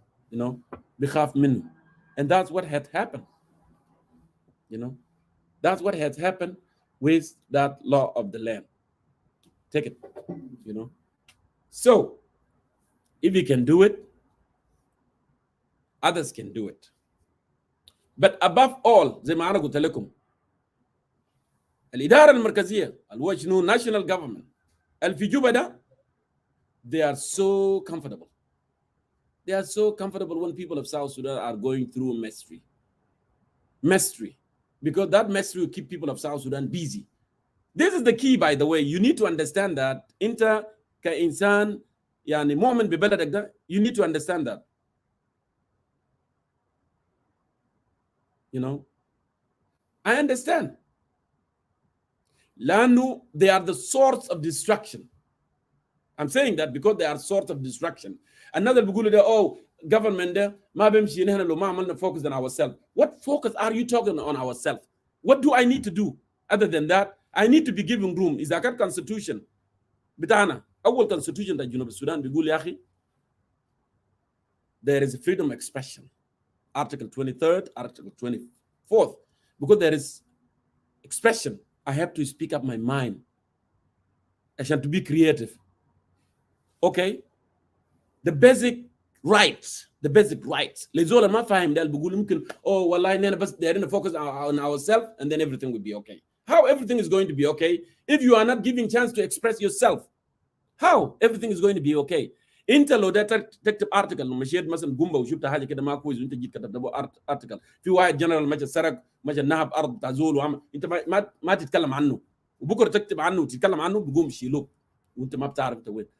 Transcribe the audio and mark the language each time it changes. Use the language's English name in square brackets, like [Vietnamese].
[English] You know [Arabic] بيخاف منه. [English] And that's what had happened. That's what has happened with that law of the land. Take it, So, if we can do it, others can do it. But above all, [Arabic] زي ما أنا قلت لكم, الإدارة المركزية, الوجنو national government, في جوبا ده, [English] they are so comfortable. They are so comfortable when people of South Sudan are going through mastery. Because that mastery will keep people of South Sudan busy. This is the key, by the way. You need to understand that. Inter [Arabic] كإنسان يعني مؤمن ببلدك ده, [English] you need to understand that. I understand. [Arabic] لأنه [English] they are the source of destruction. I'm saying that because they are source of destruction. [Arabic] Another بيقولوا ده government ده ما بيمشي نحن لو ما عملنا [English] focus on ourselves. What focus are you talking on ourselves? What do I need to do? Other than that, I need to be given room. [Arabic] إذا كان constitution بتاعنا أول constitution بتاع جنوب السودان بيقول يا أخي [English] there is a freedom of expression. Article 23rd, Article 24th. Because there is expression, I have to speak up my mind. I have to be creative. Okay? The basic rights. [Arabic] لزول ما فاهم ده اللي بيقول ممكن والله إننا بس دايرين [English] focus on ourselves and then everything will be okay. How everything is going to be okay if you are not giving chance to express yourself? How everything is going to be okay? [Arabic] انت لو ده تكتب article لما مشيت مثلا قنبه وشفت حاجه كده ما كويس وانت جيت كتبت article في واحد جنرال مشى سرق مشى نهب ارض بتاع زول وعمل انت ما تتكلم عنه وبكره تكتب عنه وتتكلم عنه بيقوم يشيلوك وانت ما بتعرف انت وين.